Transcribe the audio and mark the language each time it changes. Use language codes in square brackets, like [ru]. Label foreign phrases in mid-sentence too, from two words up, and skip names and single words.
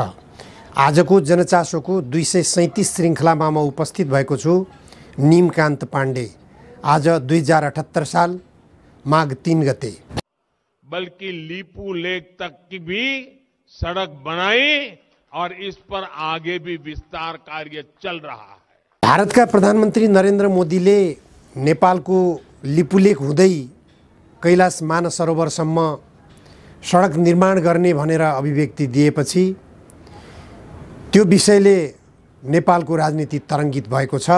[ne] आजको जनचासोको 237 श्रृङ्खलामा म उपस्थित भएको छु। निमकान्त पाण्डे। आज 2078 साल माघ 3 गते। [hi] बल्कि लिपू लेक तक की भी सड़क बनाई और इस पर आगे भी विस्तार कार्य चल रहा है। [ne] भारतका प्रधानमन्त्री नरेन्द्र मोदीले नेपालको लिपुलेक हुँदै कैलाश मानसरोवरसम्म सडक निर्माण गर्ने भनेर अभिव्यक्ति दिएपछि त्यो विषयले नेपालको राजनीति तरङ्गित भएको छ।